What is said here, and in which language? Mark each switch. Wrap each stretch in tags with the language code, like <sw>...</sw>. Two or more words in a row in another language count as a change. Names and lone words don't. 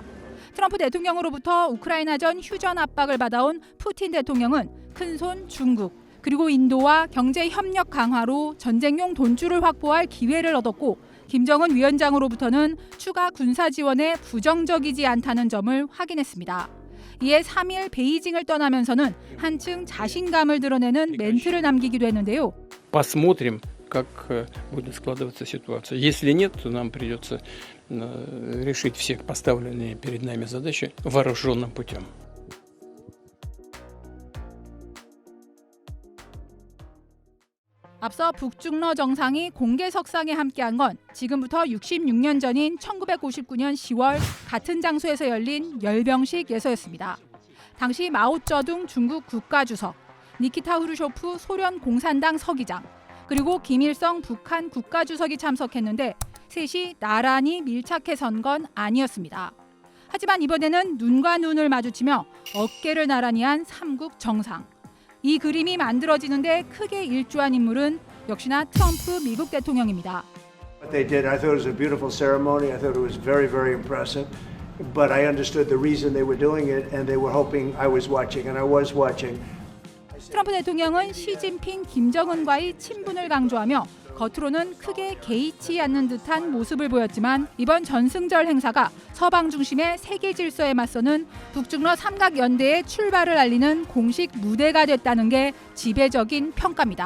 <ko>트럼프 대통령으로부터 우크라이나전 휴전 압박을 받아온 푸틴 대통령은 큰손 중국, 그리고 인도와 경제 협력 강화로 전쟁용 돈줄을 확보할 기회를 얻었고 김정은 위원장으로부터는 추가 군사 지원에 부정적이지 않다는 점을 확인했습니다. 이에 3일 베이징을 떠나면서는 한층 자신감을 드러내는 멘트를 남기기도 했는데요.</ko> <ru>Посмотрим, как будет складываться ситуация. Если нет, то нам придется решить все поставленные перед нами задачи вооруженным путем.</ru> <ko>앞서 북중러 정상이 공개석상에 함께한 건 지금부터 66년 전인 1959년 10월 같은 장소에서 열린 열병식 예서였습니다. 당시 마오쩌둥 중국 국가주석, 니키타 후르쇼프 소련 공산당 서기장, 그리고 김일성 북한 국가주석이 참석했는데 셋이 나란히 밀착해 선 건 아니었습니다. 하지만 이번에는 눈과 눈을 마주치며 어깨를 나란히 한 삼국 정상. 이 그림이 만들어지는데 크게 일조한 인물은 역시나 트럼프 미국 대통령입니다.</ko> <en>What they did, I thought it was a beautiful ceremony. I thought it was very, very impressive. But I understood the reason they were doing it, and they were hoping I was watching, and I was watching.</en> <ko>트럼프 대통령은 시진핑, 김정은과의 친분을 강조하며 겉으로는 크게 개의치 않는 듯한 모습을 보였지만 이번 전승절 행사가 서방 중심의 세계 질서에 맞서는 북중러 삼각연대의 출발을 알리는 공식 무대가 됐다는 게 지배적인 평가입니다.</ko>